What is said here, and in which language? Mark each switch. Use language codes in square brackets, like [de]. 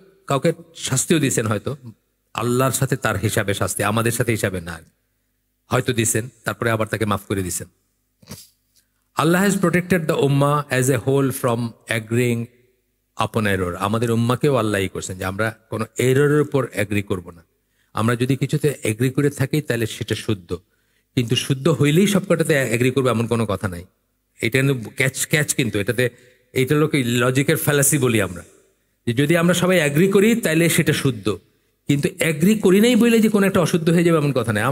[bn] কাউকে শাস্তিও দিয়েছেন, হয়তো আল্লাহর সাথে তার হিসাবে শাস্তি, আমাদের সাথে হিসাবে না, হয়তো দিয়েছেন, তারপরে আবার তাকে মাফ করে দিয়েছেন। [en] Allah has protected the ummah as a whole from agreeing upon error. [bn] আমাদের উম্মাকেও আল্লাহই করছেন যে আমরা কোনো এররের উপর এগ্রি করব না। আমরা যদি কিছুতে এগ্রি করে থাকি তাহলে সেটা শুদ্ধ, কিন্তু শুদ্ধ হইলেই সবকটাতে এগ্রি করবে এমন কোনো কথা নাই। এটা ক্যাচ, কিন্তু এইটা লোক লজিকের ফ্যালাসি বলি আমরা, যে যদি আমরা সবাই এগ্রি করি তাহলে সেটা শুদ্ধ, কিন্তু এগ্রি করি নাই বলে যে কোনো একটা অশুদ্ধ হয়ে যাবে এমন কথা নাই।